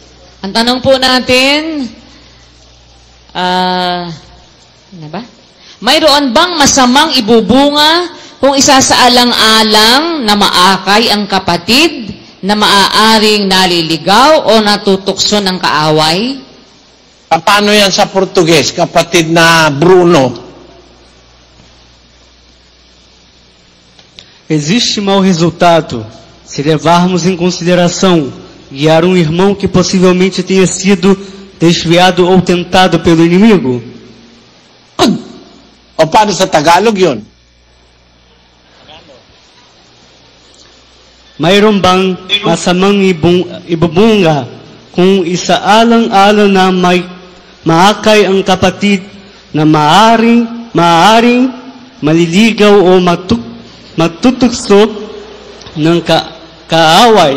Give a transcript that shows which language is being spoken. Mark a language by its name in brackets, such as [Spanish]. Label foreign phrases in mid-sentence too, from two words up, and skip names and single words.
[Filipino] Ang tanong po natin, ano ba? Mayroon bang masamang ibubunga kung isasaalang-alang na maakay ang kapatid na maaaring naliligaw o natutukso ng kaaway? Paano yan sa Portuges, kapatid na Bruno? [Portuguese] Existe mau resultado se levarmos em consideração guiar um irmão que possivelmente tenha sido desviado ou tentado pelo inimigo? [Filipino] O paano sa Tagalog yun? Mayroon bang masamang ibubunga kung isaalang-alang na may maakay ang kapatid na maaring maliligaw o matutukso ng kaaway?